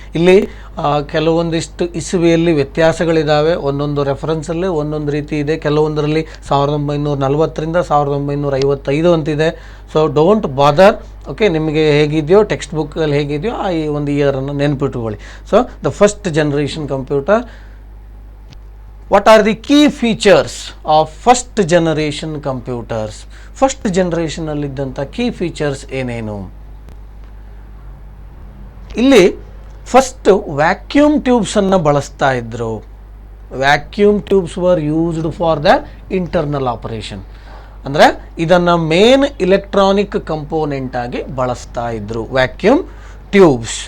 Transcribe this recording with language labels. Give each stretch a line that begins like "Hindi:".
Kannada: ಇಲ್ಲಿ ಕೆಲವೊಂದಿಷ್ಟು ಇಸುವೆಯಲ್ಲಿ ವ್ಯತ್ಯಾಸಗಳಿದ್ದಾವೆ. ಒಂದೊಂದು ರೆಫರೆನ್ಸಲ್ಲಿ ಒಂದೊಂದು ರೀತಿ ಇದೆ. ಕೆಲವೊಂದರಲ್ಲಿ 1940ರಿಂದ 1955 ಅಂತಿದೆ.
English: So don't bother.
Kannada: ಓಕೆ, ನಿಮಗೆ ಹೇಗಿದೆಯೋ ಟೆಕ್ಸ್ಟ್ ಬುಕ್ಕಲ್ಲಿ ಹೇಗಿದೆಯೋ ಆ ಈ ಒಂದು ಇಯರನ್ನು ನೆನ್ಪಿಟ್ಕೊಳ್ಳಿ.
English: So the first generation computer. What are the key features of first generation computers?
Kannada: First ಜನರೇಷನಲ್ಲಿದ್ದಂಥ key features ಏನೇನು? ಇಲ್ಲಿ ಫಸ್ಟ್ ವ್ಯಾಕ್ಯೂಮ್ ಟ್ಯೂಬ್ಸನ್ನು ಬಳಸ್ತಾ ಇದ್ದರು.
English: Vacuum tubes were used for the internal operation.
Kannada: ಅಂದರೆ ಇದನ್ನು ಮೇನ್ ಇಲೆಕ್ಟ್ರಾನಿಕ್ ಕಂಪೋನೆಂಟ್ ಆಗಿ ಬಳಸ್ತಾ ಇದ್ದರು, ವ್ಯಾಕ್ಯೂಮ್ ಟ್ಯೂಬ್ಸ್.